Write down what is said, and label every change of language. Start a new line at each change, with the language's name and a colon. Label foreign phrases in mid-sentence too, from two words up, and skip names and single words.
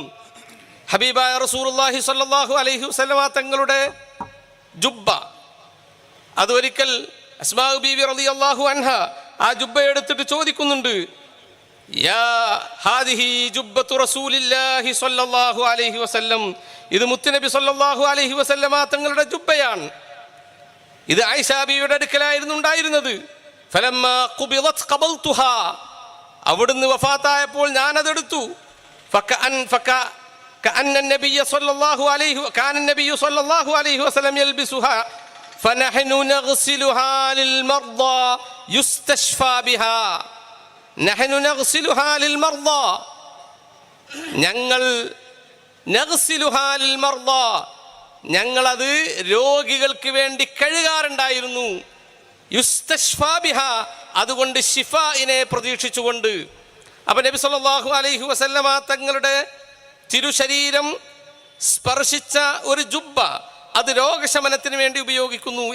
Malayalam: ഹബീബായ
Arabic: رسول الله صلى الله عليه وسلم
Malayalam: തങ്ങളുടെ ജുബ്ബ, അതൊരിക്കൽ അസ്മാ ബീവി
Arabic: رضي الله عنها
Malayalam: ആ ജുബ്ബ എടുത്തിട്ട് ചോദിക്കുന്നുണ്ട്,
Arabic: يا هذه جبة رسول الله صلى الله عليه وسلم,
Malayalam: ഇത് മുത്തുനബി
Arabic: صلى الله عليه وسلم
Malayalam: തങ്ങളുടെ ജുബ്ബയാണ്. ഇത് ആയിഷ ബീവിയുടെ അടുക്കലായിരുന്നു ഉണ്ടായിരുന്നത്.
Arabic: فلما قبضت قبلتها,
Malayalam: അവിടുന്ന് വഫാത്തായപ്പോൾ ഞാനതെടുത്ു.
Arabic: كأن النبي صلى الله عليه كان النبي صلى الله عليه وسلم يلبسها فنحن نغسلها للمرضى يستشفى بها نحن نغسلها للمرضى ഞങ്ങൾ نغسلها للمرضى,
Malayalam: ഞങ്ങളത് രോഗികൾക്ക് വേണ്ടി കഴുകാറുണ്ടായിരുന്നു.
Arabic: يستشفى بها,
Malayalam: അതുകൊണ്ട് ശിഫാഇനെ പ്രതീക്ഷിച്ചുകൊണ്ട്. അപ്പോൾ നബി
Arabic: صلى الله عليه وسلم
Malayalam: തങ്ങളുടെ തിരുശരീരം സ്പർശിച്ച ഒരു ജുബ്ബ അത് രോഗശമനത്തിന് വേണ്ടി ഉപയോഗിക്കുന്നു.